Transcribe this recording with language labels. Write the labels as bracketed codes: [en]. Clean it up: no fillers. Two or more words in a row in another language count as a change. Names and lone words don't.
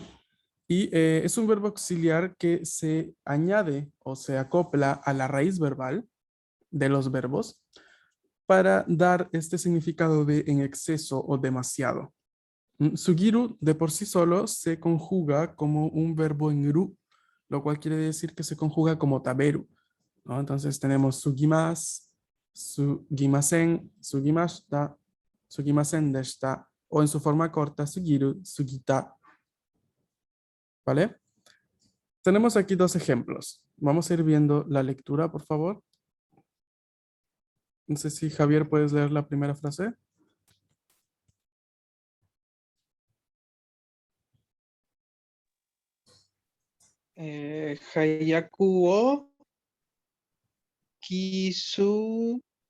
[es] Y es un verbo auxiliar que se añade o se acopla a la raíz verbal de los verbos para dar este significado de en exceso o demasiado. Sugiru de por sí solo se conjuga como un verbo en ru, lo cual quiere decir que se conjuga como taberu, ¿no? Entonces tenemos [ja] すぎます、すぎません、すぎました、すぎませんでした, [es] o en su forma corta, [ja] すぎる、すぎた. [es] ¿Vale? Tenemos aquí dos ejemplos. Vamos a ir viendo la lectura, por favor. No sé si Javier puedes leer la primera frase. Hayaku o Kisu.